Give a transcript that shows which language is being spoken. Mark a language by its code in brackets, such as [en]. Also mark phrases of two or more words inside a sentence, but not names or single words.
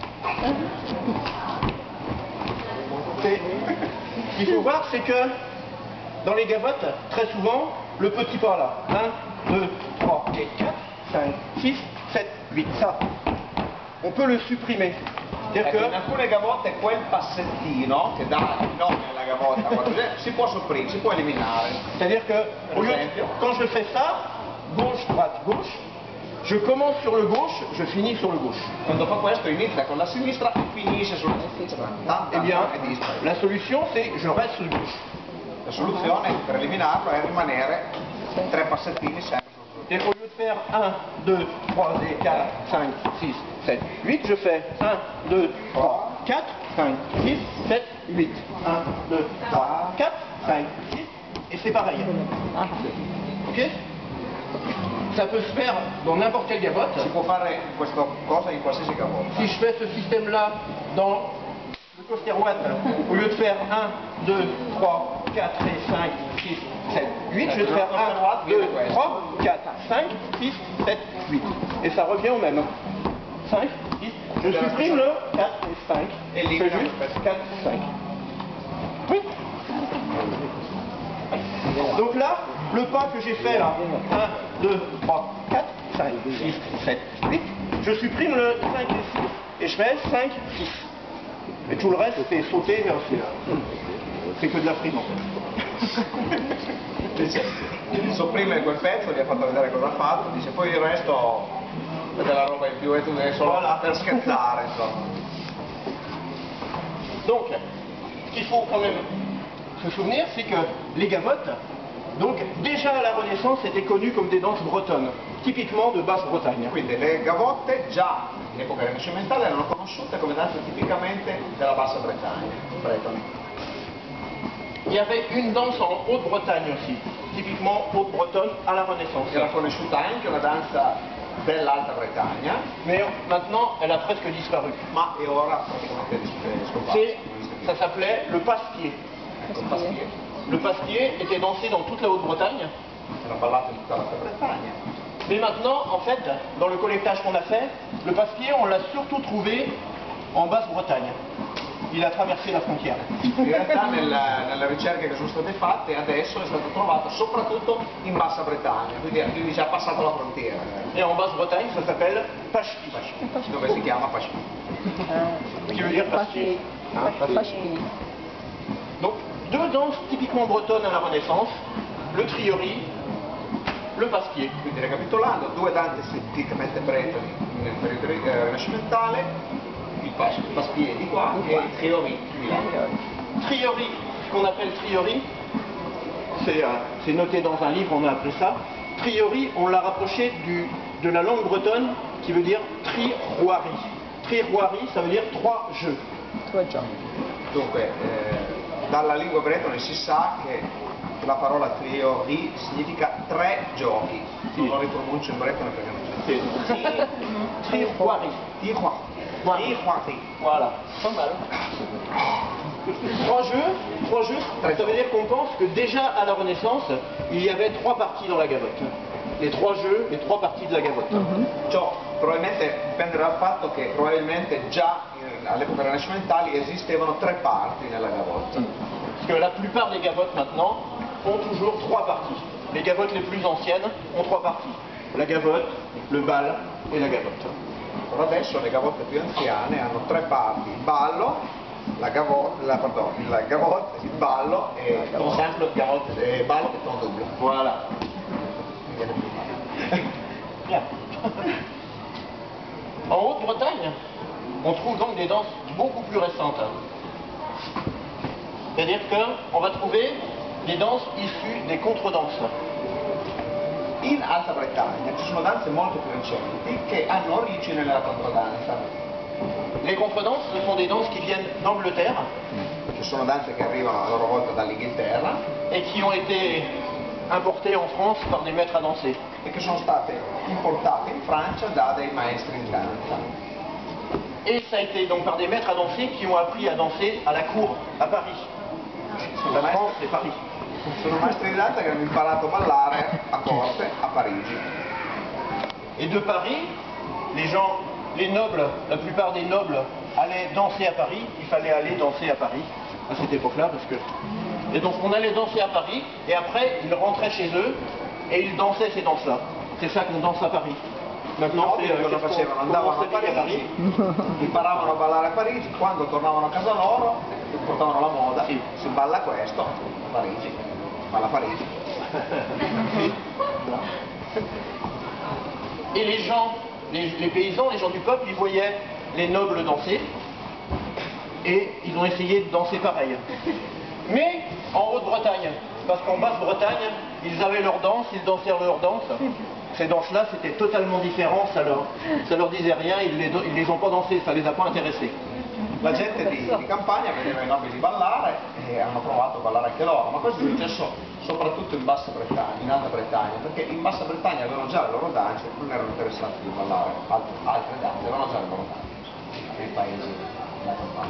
[fr] Ce qu'il faut voir, c'est que dans les gavottes, très souvent, le petit pas là. 1, 2, 3 et 4, 5, 6, 7, 8. Ça, on peut le supprimer. C'est-à-dire [it] Ecco, in [fr] que. [it] alcune gavotte quel passettino che dà il nome alla gavotta si può sopprimere, si può eliminare. [fr] C'est-à-dire que au lieu de- quand je fais ça, gauche, droite, gauche, je commence sur le gauche, je finis sur le gauche. [it] Quando fa questo inizia con la sinistra e finisce sulla sinistra. [fr] Eh bien, [it] E dispari. [fr] la solution c'est je reste sur le gauche. [it] La soluzione per eliminarlo è rimanere 3 passettini sempre sul [fr] Et au lieu de faire 1, 2, 3, 4, 5, 6, 7, 8, je fais 1, 2, 3, 4, 5, 6, 7, 8. 1, 2, 3, 4, 5, 6, et c'est pareil. Ok? Ça peut se faire dans n'importe quelle gavotte. [it] Si può fare questa cosa in qualsiasi gavotta. [fr] Si je fais ce système-là dans le coster-watt, au lieu de faire 1, 2, 3, 4 et 5, 6, 7, 8, je vais faire 1, 2, 3, 4, 5, 6, 7, 8. Et ça revient au même. 5, 6, je supprime le 4 et 5. Et Je fais juste 4, 5. Oui. Donc là, le pas que j'ai fait là, 1, 2, 3, 4, 5, 6, 7, 8, je supprime le 5 et 6 et je fais 5, 6. Et tout le reste, c'est sauter vers celui-là. C'est que de la frime en fait. [it] Dice, sopprime quel pezzo, gli ha fatto vedere cosa ha fatto, dice poi il resto è della roba in più e tu devi solo per scherzare, insomma. [fr] Donc, ce qu'il faut quand même se souvenir, c'est que les gavottes, donc déjà à la Renaissance, étaient connues comme des danses bretonnes, typiquement de Basse-Bretagne. [it] Quindi le gavotte già in epoca rinascimentale erano conosciute come danze tipicamente della Bassa Bretagna, bretone. [fr] Il y avait une danse en Haute-Bretagne aussi, typiquement haute-bretonne à la Renaissance. [it] Era conosciuta anche una danza dell'Alta Bretagna, [fr] Mais maintenant, elle a presque disparu. [it] ma è ora praticamente scomparsa. [fr] Ça s'appelait le passe-pied. [it] Con pastier. [fr] Le passe-pied était dansé dans toute la Haute-Bretagne. [it] Era ballato in tutta l'Alta Bretagna. [fr] Mais maintenant, en fait, dans le collectage qu'on a fait, le passe-pied, on l'a surtout trouvé en Basse-Bretagne. il a traversé la frontiera. [it] In realtà nelle ricerche che sono state fatte adesso è stato trovato soprattutto in Bassa Bretagna, quindi già passato la frontiera. [fr] Et en Basse-Bretagne, ça s'appelle Pashpi. [it] Dove si chiama Pashpi. [fr] Ce qui veut dire pasquier. Donc, deux danses typiquement bretonnes à la Renaissance, le triori, le pasquier. [it] Quindi recapitolando, due danze tipicamente bretoni nel periodo rinascimentale, il pasquier di qua e il triori di là. [fr] Triori, ce qu'on appelle triori, c'est noté dans un livre, on a appelé ça. Triori, on l'a rapproché de la langue bretonne qui veut dire tri-roirie. Tri-roirie, ça veut dire trois jeux. [it] Dunque, dalla lingua bretone si sa che la parola triori significa tre giochi. Sì. Non li pronuncio in bretone perché non c'è. Tri-roirie. Tri-roirie. [fr] Voilà, pas mal. Trois jeux, ça veut dire qu'on pense que déjà à la Renaissance, il y avait trois parties dans la gavotte. Les trois jeux, les trois parties de la gavotte. [it] Ciò probabilmente dipende dal fatto che probabilmente già all'epoca rinascimentale esistevano tre parti nella gavotte. [fr] Parce que la plupart des gavottes maintenant ont toujours trois parties. Les gavottes les plus anciennes ont trois parties. La gavotte, le bal et la gavotte. [it] Però adesso le gavotte più anziane hanno tre parti: il ballo, il gavotte, il ballo e [fr] Ton simple gavotte. [it] ballo e [fr] ton double. Voilà. [it] Mi viene più male. [fr] Bien. En Haute-Bretagne, on trouve donc des danses beaucoup plus récentes. C'est-à-dire qu'on va trouver des danses issues des contredanses. [it] In Alta Bretagna ci sono danze molto più recenti che hanno origine nella controdanza. [fr] Les contredanses, ce sont des danses qui viennent d'Angleterre [it] Ci sono danze che arrivano a loro volta dall'Inghilterra [fr] et qui ont été importées en France par des maîtres à danser. [it] e che sono state importate in Francia da dei maestri in danza. [fr] Et ça a été donc par des maîtres à danser qui ont appris à danser à la cour, à Paris. La France, c'est Paris. [it] Sono maestri di danza che hanno imparato a ballare a corte a Parigi. [fr] Et de Paris, les nobles, la plupart des nobles allaient danser à Paris. Il fallait aller danser à Paris à cette époque-là, parce que. Et donc on allait danser à Paris, et après ils rentraient chez eux et ils dansaient ces danses-là. C'est ça qu'on danse à Paris. Maintenant, [it] Nobili cosa facevano? Andavano a Parigi, imparavano a ballare a Parigi, quando tornavano a casa loro portavano la moda, Sì. si balla questo, a Parigi, balla a Parigi. [fr] Et les gens, les paysans, les gens du peuple, ils voyaient les nobles danser et ils ont essayé de danser pareil. Mais en Haute-Bretagne, parce qu'en Basse-Bretagne, ils avaient leur danse, ils dansaient leur danse. Ces danses-là, c'était totalement différent, ça leur disait rien, ils les ont pas dansées, ça les a pas intéressés. [it] La gente di campagna vedeva i nobili ballare e hanno provato a ballare anche loro, ma questo è successo soprattutto in Bassa Bretagna, in Alta Bretagna, perché in Bassa Bretagna avevano già le loro danze, non erano interessati di ballare altre danze, avevano già le loro danze, nei paesi della campagna.